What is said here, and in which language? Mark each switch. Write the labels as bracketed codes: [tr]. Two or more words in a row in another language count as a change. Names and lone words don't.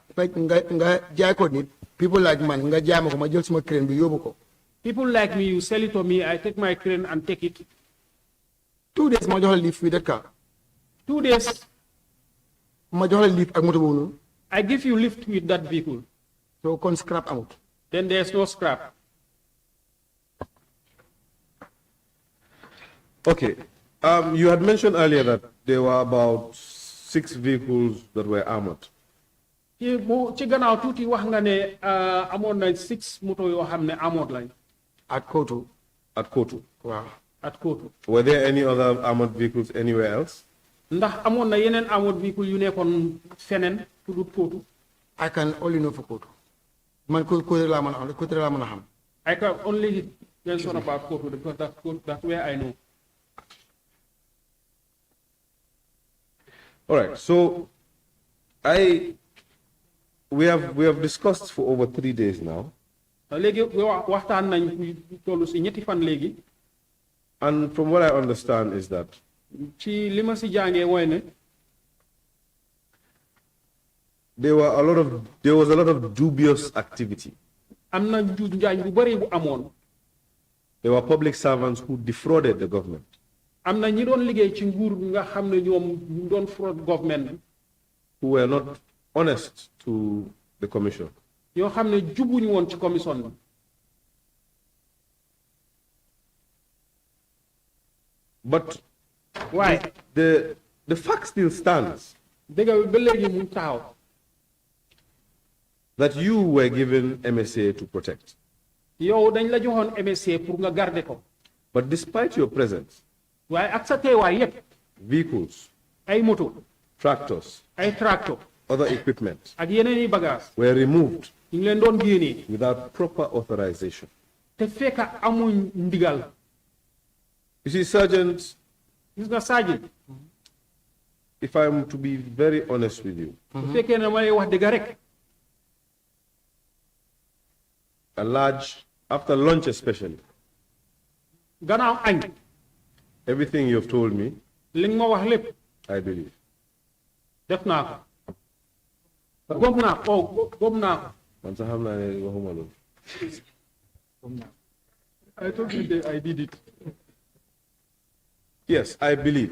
[wo] nga jaay ko nit. [en] people like [wo] man nga jaay ma ko ma jël suma crane bi yóbbu ko. [en] People like me, you sell it to me, I take my crane and take it. [wo] 2 days ma jox la [en] lift with that car. 2 days, [wo] ma jox la lift ak moto boobu noonu. [en] I give you lift with that vehicle. [wo] so kon scrap amut. [en] Then there's no scrap. Okay. You had mentioned earlier that there were about 6 vehicles that were armored. [wo] ci gannaaw tuuti wax nga ne amoon na 6 moto yoo xam ne armored lañ. [en] at Kotu. At Kotu. [wo] waaw. [en] at Kotu. Were there any other armored vehicles anywhere else? [wo] ndax amoon na yeneen [en] armored vehicle [wo] yu nekkoon feneen fu dul Kotu. [en] I can only know for Kotu. [wo] man Kotu laa mën a xam Kotu laa mën a xam. [en] I can only mention about Kotu because that's where I know. All right. So we have discussed for over 3 days now. [wo] léegi waxtaan nañ tollu si ñetti fan léegi. [en] And from what I understand is that [wo] ci li ma si jàngee mooy ne [en] there was a lot of dubious activity. [wo] am na njuuj njaaj bu bëri bu amoon. [en] There were public servants who defrauded the government. [wo] am na ñi doon liggéey ci nguur nga xam ne ñoom ñu doon [en] fraud government. Who were not honest to the commission. [wo] yoo xam ne jubuñu woon ci commission bi. [en] But why? The fact still stands [wo] dëgg ba léegi mu taxaw. [en] that you were given MSA to protect. [wo] yow dañ la joxoon MSA pour nga garder ko. [en] But despite your presence, [wo] waaye ak sa teewaay yépp. [en] vehicles, [wo] ay moto. [en] tractors, [wo] ay tractor. [en] other equipment [wo] ak yeneen i bagages. [en] were removed [wo] ñu ngi leen doon génnee. [en] without proper authorization. [wo] te fekk amuñ ndigal. [en] You see, Sergeant, [wo] gis nga Sergeant. [en] if I'm to be very honest with you, [wo] bu fekkee ne ma lay wax dëgg rek. [en] after lunch especially, [wo] gannaaw añ. [en] Everything you've told me, [wo] li nga ma wax lépp [en] I believe. [wo] def naa ko gom naa ko gom naa ko Man sax xam naa ne waxuma loolu. [en] I told you that I did it. Yes, I believe.